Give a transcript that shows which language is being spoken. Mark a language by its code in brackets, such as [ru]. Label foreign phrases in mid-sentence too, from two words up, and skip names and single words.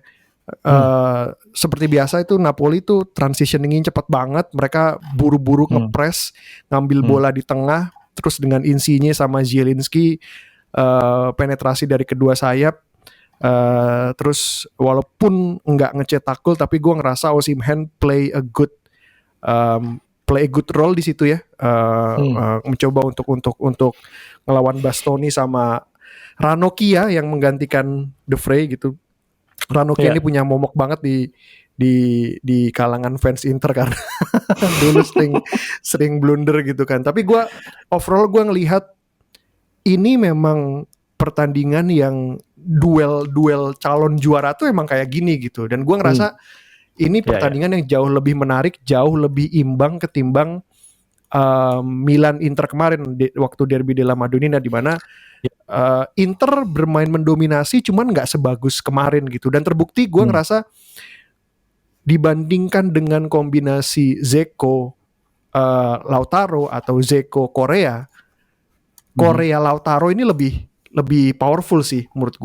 [id] Seperti biasa itu Napoli tuh transitioningnya cepat banget. Mereka buru-buru ngepres, ngambil bola di tengah, terus dengan Insigne sama Zielinski penetrasi dari kedua sayap. Terus walaupun nggak ngecetak gol, tapi gue ngerasa Osimhen [en] play a good role [id] di situ ya. Mencoba untuk ngelawan Bastoni sama Ranocchia yang menggantikan De Vrij gitu. Ranocchia ini punya momok banget di kalangan fans Inter karena dulu sering blunder gitu kan. Tapi overall gue ngelihat ini memang pertandingan yang duel calon juara tuh emang kayak gini gitu. Dan gue ngerasa ini pertandingan yang jauh lebih menarik, jauh lebih imbang ketimbang Milan Inter kemarin waktu derby della Madonnina, di mana Inter bermain mendominasi cuman nggak sebagus kemarin gitu. Dan terbukti gue ngerasa dibandingkan dengan kombinasi Dzeko Lautaro atau Dzeko Korea Lautaro ini lebih powerful sih menurut gue.